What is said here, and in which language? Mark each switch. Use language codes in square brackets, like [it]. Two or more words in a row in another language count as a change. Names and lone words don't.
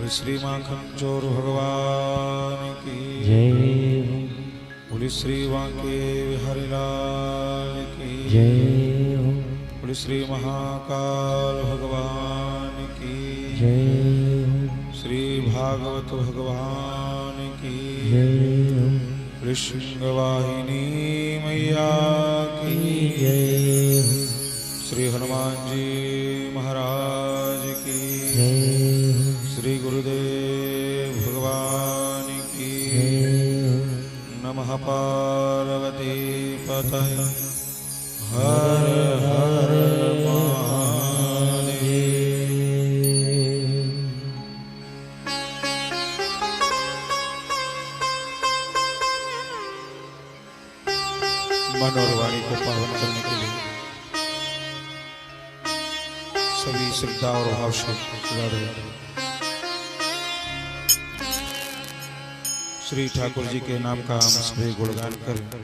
[hi] श्री माखन चोर भगवान की जय। बोली श्री वांके बिहारी लाल की जय। बोली श्री महाकाल भगवान की जय। श्री भागवत भगवान की जय। कृष्ण वाहिनी मैया की जय। श्री हनुमान जी महाराज की जय। श्री गुरुदेव भगवान की नमः। पार्वती पतये हर हर महादेव। मन और वाणी को पावन करने के लिए सभी श्रद्धा और भाव से श्री ठाकुर जी के नाम का हम सभी गुणगान करें।